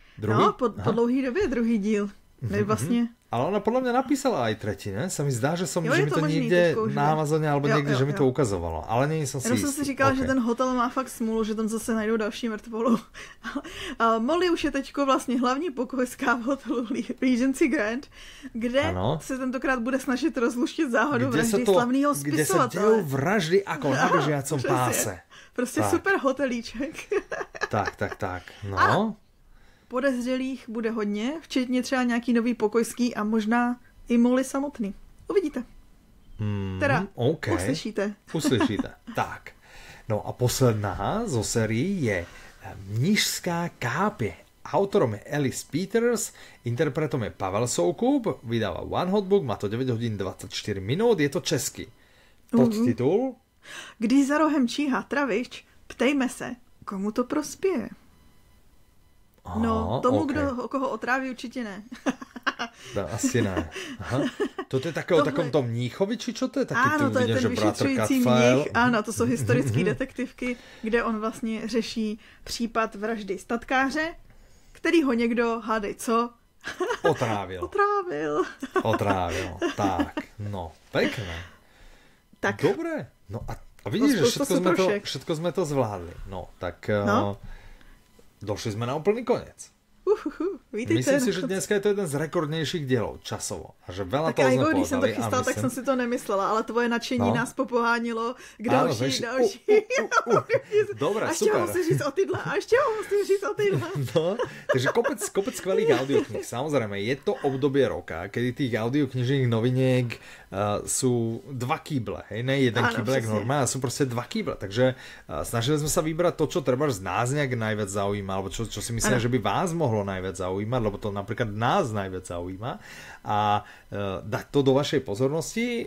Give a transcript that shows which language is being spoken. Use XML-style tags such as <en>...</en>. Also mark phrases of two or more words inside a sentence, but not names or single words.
<cs>Druhý? No, po dlouhý době druhý díl. Vlastně.</cs> <sk>A Ale ona podľa mňa napísala aj tretí, ne? Sa mi zdá, že je mi to možný, niekde na Amazone alebo niekde, že mi to ukazovalo. Ale nie som si</sk> <cs>Jenom jsem si říkala, že ten hotel má fakt smůlu, že tam zase najdou další mrtvolu. Molly už je teďko vlastně hlavní pokojská v hotelu Regency Grand, kde se tentokrát bude snažit rozluštit záhadu vraždy slavného spisovatele.</cs> <sk>Kde sa dejú vraždy ako na bežiacom páse.</sk> <cs>Prostě tak. Super hotelíček. Tak. No. Podezřelých bude hodně, včetně třeba nějaký nový pokojský a možná i Molly samotný. Uvidíte. Teda, uslyšíte. Tak.</cs> <sk>No a posledná zo sérii je Mnišská kápě. Autorom je Alice Peters, interpretom je Pavel Soukup, vydáva One Hot Book, má to 9 hodín 24 minút, je to český. Podtitul? Když za rohem číhá travič, ptejme se, komu to prospěje.</sk> <cs>No, tomu, koho otráví, určitě ne. No, asi ne. Aha.</cs> <sk>To je také o takom tom mníchovi, či čo to je? Taký</sk> <cs>ano, to je ten vyšetřující mních. Ano, to jsou historické detektivky, kde on vlastně řeší případ vraždy statkáře, který ho někdo, hádej co? Otrávil. Tak, no, pekné. Tak.</cs> <sk>Dobre. No a vidíš, že všetko sme to zvládli. No, tak došli sme na úplný koniec. Myslím si, že dneska je to jeden z rekordnejších dielov časovo. A že veľa toho sme povedali.</sk> <cs>Když jsem to chystala, tak jsem si to nemyslela, ale tvoje nadšení nás popohánilo k další.</cs> <sk>Dobre, super. A ešte ho</sk> <cs>musíš říct o tyhle. No,</cs> <sk>takže kopec skvelých audiokníh. Samozrejme, je to obdobie roka, kedy tých audioknižných noviniek sú 2 kýble, hej, ne jeden kýble, normálne, sú proste 2 kýble. Takže snažili sme sa vybrať to, čo treba z nás nejak najviac zaujíma, alebo čo si myslím, že by vás mohlo najviac zaujímať, lebo to napríklad nás najviac zaujíma, a dať to do vašej pozornosti.</sk>